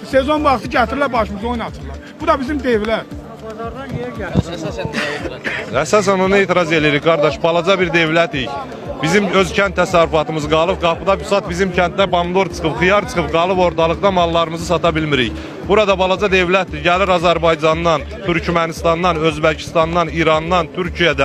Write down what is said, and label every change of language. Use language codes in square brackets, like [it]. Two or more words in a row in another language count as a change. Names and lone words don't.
[tr] Sezon vakti getirirler başımıza oynatırlar. Bu da bizim devler. [az] Əsasən ona etiraz edirik qardaş, balaca bir devlətik. Bizim öz kənd təsərrüfatımız qalıb, qapıda bir saat bizim kənddə pomidor çıxıb, xiyar çıxıb, qalıb ortalıqda mallarımızı sata bilmirik. Burada balaca devlətdir, gəlir Azərbaycandan, Türkmenistandan, Özbəkistandan, İrandan, Türkiyədən.